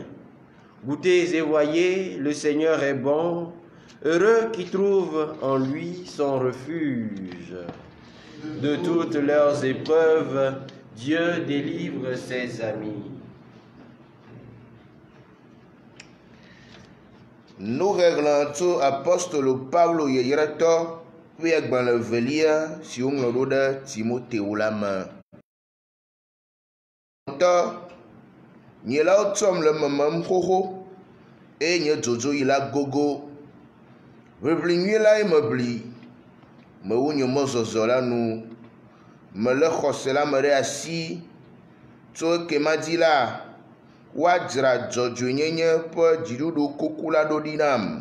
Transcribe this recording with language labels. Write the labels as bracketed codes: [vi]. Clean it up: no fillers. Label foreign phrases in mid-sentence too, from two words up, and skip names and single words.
[fr] Goûtez et voyez, le Seigneur est bon, heureux qui trouvent en lui son refuge. De toutes leurs épreuves, Dieu délivre ses amis. Nous réglons tout [ee] apostole Paulo yeyreto puis agbalẽ velia si woŋlɔ ɖo ɖe Timoteo la me. Nye la tsɔm le memem xoxo eye nye dzodzo yi la gogo. Ʋiʋli nyui lae mebli, mewu nye mɔzɔzɔ la nu, melé xɔse la me ɖe asi, tso ekema dzi la, woadzra dzɔdzɔenyenye ƒe dziɖuɖu kuku la ɖo ɖi nam.